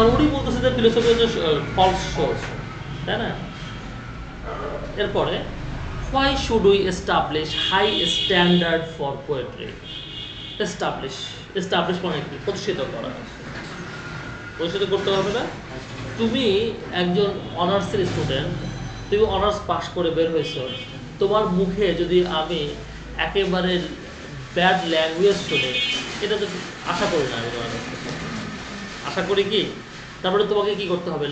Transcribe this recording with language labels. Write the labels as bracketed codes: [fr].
[bn] উনি বলতেছে যে ফিলোসফি হচ্ছে ফলস সোর্স, তাই না? এরপরে [en] why should we establish high standard for poetry? [bn] establish মানে কি? প্রতিষ্ঠিত করা। প্রতিষ্ঠিত করতে হবে না? তুমি একজন অনার্সের স্টুডেন্ট, তুমি অনার্স পাস করে বের হয়েছো, তোমার মুখে যদি আমি একেবারে ব্যাড ল্যাঙ্গুয়েজ শুনে, এটা তো আশা করি না। আমি আশা করি কি, তারপরে তোমাকে কি করতে হবে?